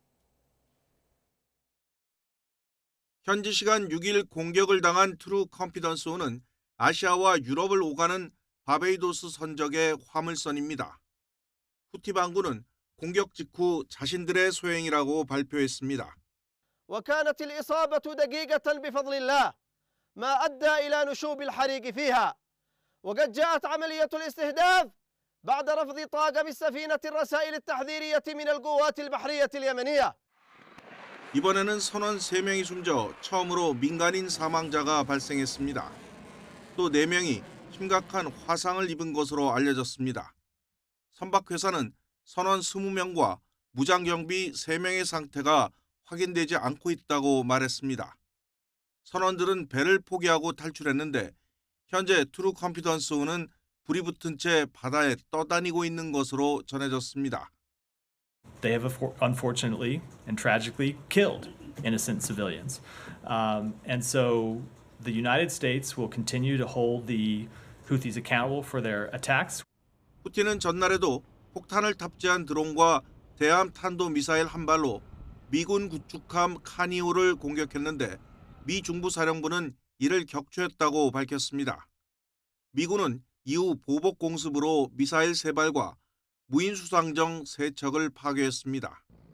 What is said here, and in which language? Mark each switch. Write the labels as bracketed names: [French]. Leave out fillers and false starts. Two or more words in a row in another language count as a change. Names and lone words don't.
[Korean] 현지 시간 6일 공격을 당한 트루 컨피던스호는 아시아와 유럽을 오가는 바베이도스 선적의 화물선입니다. 후티 반군은 공격 직후 자신들의 소행이라고 발표했습니다. [Arabic] وكانت الإصابة دقيقة بفضل الله ما أدى إلى نشوب الحريق فيها وقد جاءت عملية الاستهداف بعد رفض طاقم السفينة الرسائل التحذيرية من القوات البحرية اليمنية. [Korean] 이번에는 선원 3명이 숨져 처음으로 민간인 사망자가 발생했습니다. 또 4명이 심각한 화상을 입은 것으로 알려졌습니다. 선박회사는 선원 20명과 무장경비 3명의 상태가 확인되지 않고 있다고 말했습니다. 선원들은 배를 포기하고 탈출했는데 현재 트루 컨피던스호는 불이 붙은 채 바다에 떠다니고 있는 것으로 전해졌습니다. [English] They have unfortunately and tragically killed innocent civilians. And so the United States will continue to hold the Houthis accountable for their attacks. [Korean] 후티는 전날에도 폭탄을 탑재한 드론과 대함 탄도 미사일 한 발로 미군 구축함 카니오를 공격했는데 미 중부사령부는 이를 격추했다고 밝혔습니다. 미군은 이후 보복 공습으로 미사일 3발과 무인 수상정 3척을 파괴했습니다.